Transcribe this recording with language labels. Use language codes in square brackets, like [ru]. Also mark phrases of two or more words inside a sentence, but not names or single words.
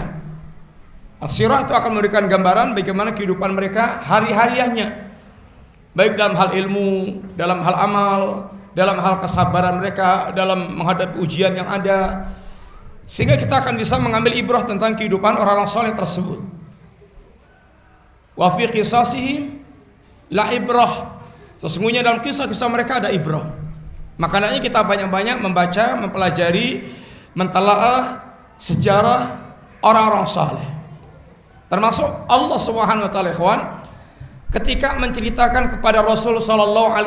[id] As-sirah itu akan memberikan gambaran bagaimana kehidupan mereka hari-hariannya, baik dalam hal ilmu, dalam hal amal, dalam hal kesabaran mereka dalam menghadapi ujian yang ada, sehingga kita akan bisa mengambil ibrah tentang kehidupan orang-orang soleh tersebut. [ar] وفي قصصهم لعبرة, [id] sesungguhnya dalam kisah-kisah mereka ada ibrah. Makanya kita banyak-banyak membaca, mempelajari, mentalaah sejarah orang-orang saleh. Termasuk Allah [ar] سبحانه وتعالى, [id] ikhwan, ketika menceritakan kepada Rasul [ar] صلى الله عليه